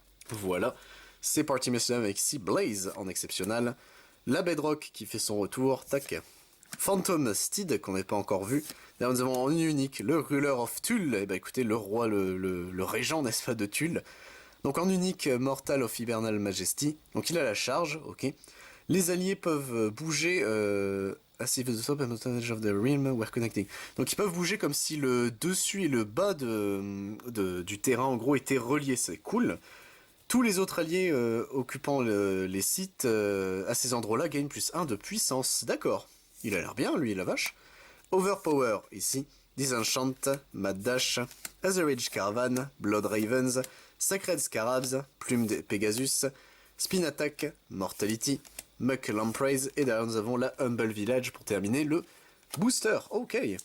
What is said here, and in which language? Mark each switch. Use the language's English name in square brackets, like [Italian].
[French] Voilà, c'est parti, messieurs, dames, avec ici Blaze en exceptionnel, la Bedrock qui fait son retour, tac. Phantom Steed qu'on n'a pas encore vu. Là nous avons en unique le Ruler of Tulle, et bah écoutez, le roi, le régent, n'est-ce pas, de Tulle. Donc en unique, Mortal of Hibernal Majesty, donc il a la charge, ok. Les alliés peuvent bouger, [English] as if the top and advantage of the realm were connecting. [French] Donc ils peuvent bouger comme si le dessus et le bas du terrain en gros étaient reliés, c'est cool. Tous les autres alliés occupant les sites à ces endroits-là gagnent plus 1 de puissance, d'accord. Il a l'air bien, lui, la vache. Overpower, ici. Disenchant, Mad Dash, Azerage Caravan, Blood Ravens, Sacred Scarabs, Plume de Pegasus, Spin Attack, Mortality, Muck Lampreys, et derrière nous avons la Humble Village pour terminer le booster. Ok.